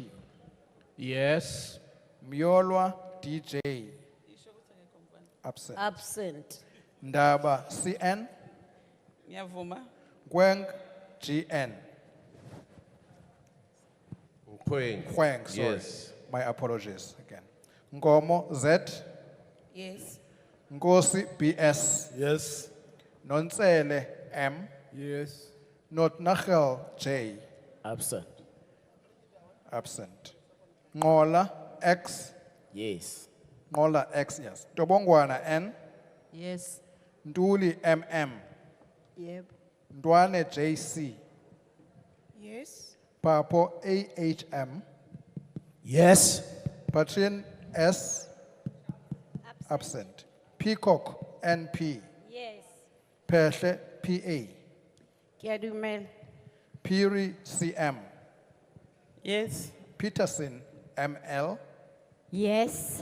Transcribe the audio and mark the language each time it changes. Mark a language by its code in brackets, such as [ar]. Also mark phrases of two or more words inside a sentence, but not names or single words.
[en] Yes. Myolwa DJ, absent. Absent. Ndaba CN, [zu] Ngiyavuma. [en] Gweng GN, Gweng, sorry. Yes. My apologies again. Ngomo Z, Yes. Nkosi BS, Yes. Nonsele M, Yes. Notnachel J, Absent. absent. Ngola X, Yes. Ngola X, yes. Tobongwana N, Yes. Nduli MM, Yep. Ndwane JC, Yes. Papo AHM, Yes. Patrin S, absent. Peacock NP, Yes. Pehle PA, [nso] Ke a dumela. [en] Piri CM, Yes. Peterson ML, Yes.